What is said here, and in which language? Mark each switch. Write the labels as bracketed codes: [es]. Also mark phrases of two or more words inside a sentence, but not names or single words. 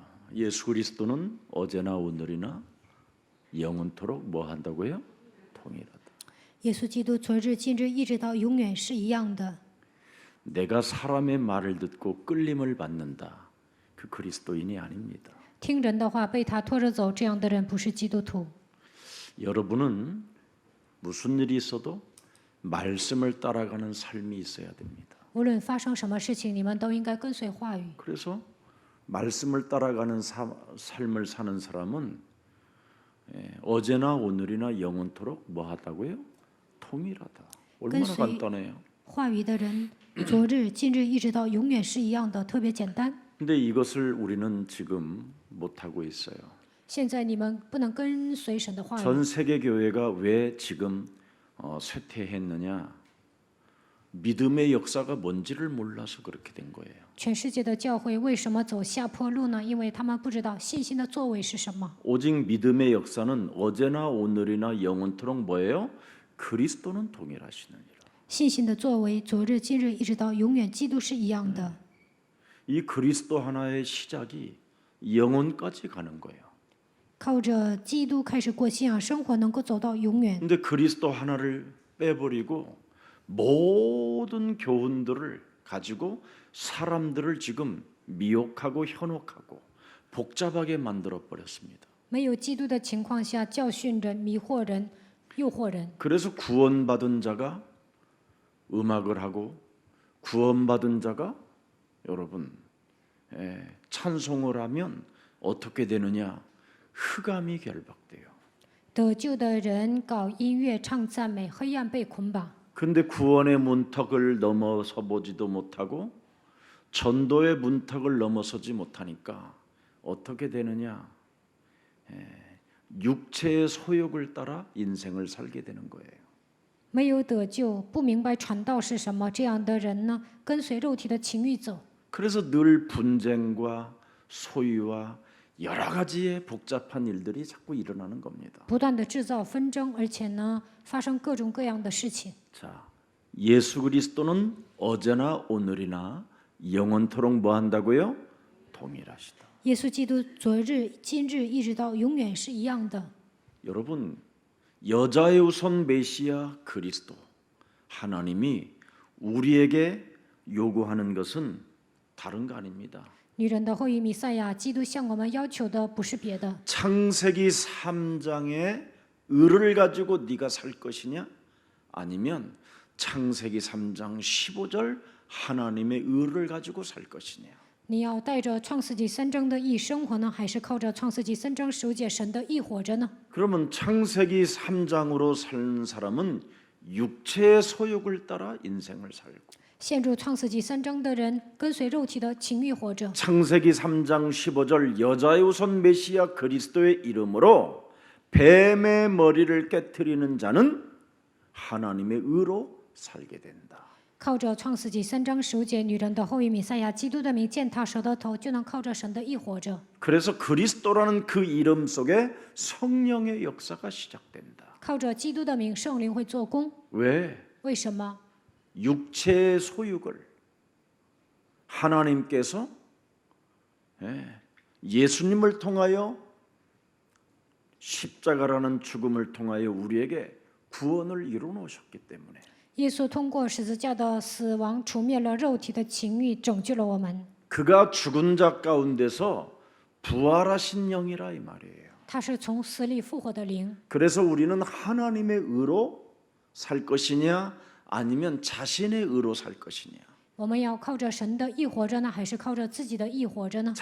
[ko] 예수 그리스도는 어제나 오늘이나 영원토록 뭐 한다고요? 통일하다. [zh] 耶稣基督昨日、今日一直到永远是一样的。 [ko] 내가 사람의 말을 듣고 끌림을 받는다. 그 그리스도인이 아닙니다. [zh] 听人的话被他拖着走，这样的人不是基督徒。 [ko] 여러분은 무슨 일이 있어도 말씀을 따라가는 삶이 있어야 됩니다. [zh] 无论发生什么事情，你们都应该跟随话语。 [ko] 그래서 말씀을 따라가는 삶을 사는 사람은 어제나 오늘이나 영원토록 뭐 하다고요? 통일하다. 얼마나 간단해요. [zh] 话语的人，昨日、今日一直到永远是一样的，特别简单。 [ko] 근데 이것을 우리는 지금 못 하고 있어요. [zh] 现在你们不能跟随神的话语。 [ko] 전 세계 교회가 왜 지금 쇠퇴했느냐? 믿음의 역사가 뭔지를 몰라서 그렇게 된 거예요. [zh] 全世界的教会为什么走下坡路呢？因为他们不知道信心的作为是什么。 [ko] 오직 믿음의 역사는 어제나 오늘이나 영원토록 뭐예요? 그리스도는 동일하시느니라. [zh] 信心的作为，昨日、今日一直到永远，基督是一样的。 [ko] 이 그리스도 하나의 시작이 영원까지 가는 거예요. [zh] 靠着基督开始过信仰生活，能够走到永远。 [ko] 근데 그리스도 하나를 빼버리고 모든 교훈들을 가지고 사람들을 지금 미혹하고 현혹하고 복잡하게 만들어 버렸습니다. [zh] 没有基督的情况下，教训人、迷惑人、诱惑人。 [ko] 그래서 구원받은 자가 음악을 하고 구원받은 자가 여러분 찬송을 하면 어떻게 되느냐? 흑암이 결박돼요. [zh] 得救的人搞音乐、唱赞美，黑暗被捆绑。 [ko] 근데 구원의 문턱을 넘어서 보지도 못하고 전도의 문턱을 넘어서지 못하니까 어떻게 되느냐? 육체의 소욕을 따라 인생을 살게 되는 거예요. [zh] 没有得救，不明白传道是什么，这样的人呢，跟随肉体的情欲走。 [ko] 그래서 늘 분쟁과 소유와 여러 가지의 복잡한 일들이 자꾸 일어나는 겁니다. [zh] 不断的制造纷争，而且呢，发生各种各样的事情。 [ko] 자, 예수 그리스도는 어제나 오늘이나 영원토록 뭐 한다고요? 동일하시다. [zh] 耶稣基督昨日、今日一直到永远是一样的。 [ko] 여러분, 여자의 우선 메시아 그리스도 하나님이 우리에게 요구하는 것은 다른 거 아닙니다. [zh] 女人的后裔弥赛亚，基督向我们要求的不是别的。 [ko] 창세기 3장의 의를 가지고 네가 살 것이냐? 아니면 창세기 3장 15절 하나님의 의를 가지고 살 것이냐? [zh] 你要带着创世纪3章的义生活呢，还是靠着创世纪3章9节神的义活着呢？ [ko] 그러면 창세기 3장으로 사는 사람은 육체의 소욕을 따라 인생을 살고 [zh] 陷入创世纪3章的人，跟随肉体的情欲活着。 [ko] 창세기 3장 15절 여자의 우선 메시아 그리스도의 이름으로 뱀의 머리를 깨트리는 자는 하나님의 의로 살게 된다. [zh] 靠着创世纪3章9节，女人的后裔弥赛亚，基督的名践踏蛇的头，就能靠着神的义活着。 [ko] 그래서 그리스도라는 그 이름 속에 성령의 역사가 시작된다. [zh] 靠着基督的名，圣灵会做工。 [ko] 왜? [zh] 为什么？ [ko] 육체의 소욕을 하나님께서 예수님을 통하여 십자가라는 죽음을 통하여 우리에게 구원을 이루어 놓으셨기 때문에 [zh] 耶稣通过十字架的死亡，除灭了肉体的情欲，拯救了我们。 [ko] 그가 죽은 자 가운데서 부활하신 영이라 이 말이에요. [zh] 他是从死里复活的灵。 [ko] 그래서 우리는 하나님의 의로 살 것이냐 아니면 자신의 의로 살 것이냐. [zh] 我们要靠着神的义活着呢，还是靠着自己的义活着呢？